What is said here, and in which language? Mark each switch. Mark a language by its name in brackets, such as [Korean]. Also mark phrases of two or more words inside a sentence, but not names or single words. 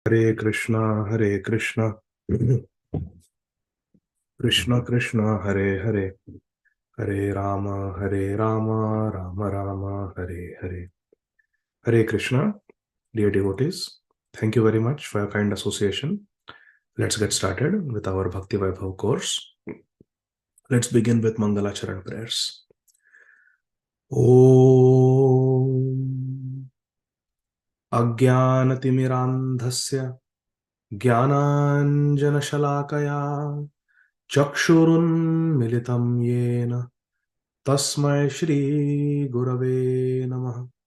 [Sanskrit] हरे कृष्णा कृष्ण कृष्ण हरे हरे हरे राम राम राम राम हरे हरे. [English] Hare Krishna, dear devotees. Thank you very much for your kind association. Let's get started with our Bhakti Vaibhava course. Let's begin with Mangalacharan prayers. [Sanskrit] ॐ अज्ञानतिमिरान्धस्य ज्ञानाञ्जनशलाकया चक्षुरुन्मीलितं येन तस्मै श्री गुरवे नमः.